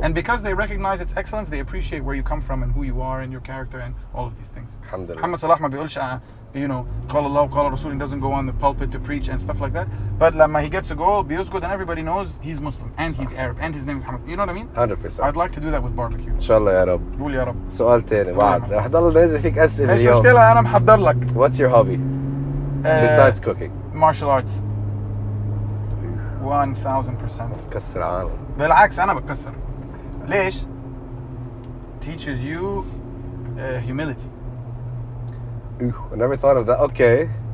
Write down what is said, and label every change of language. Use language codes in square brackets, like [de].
[en] And because they recognize its excellence, they appreciate where you come from and who you are and your character and all of these things. [ar] Alhamdulillah. [en] Muhammad Salah [ar] ما بيقولش قال الله وقال رسول, [en] he doesn't go on the pulpit to preach and stuff like that. But [ar] لما [en] he gets a goal, [ar] بيسجد, [en] and everybody knows he's Muslim and he's Arab and his name is Muhammad. You know what I mean? 100%. I'd like to do that with barbecue. [ar] إن شاء الله يا رب. قول يا رب. سؤال تاني بعد رح ضل نازل فيك أسئلة مش اليوم. مشكلة, أنا محضر لك. [en] What's your hobby besides cooking? Martial arts. 1000%. [ar] كسر عالم. بالعكس أنا بتكسر. ليش؟ [en] Teaches you humility. I never thought of that. Okay.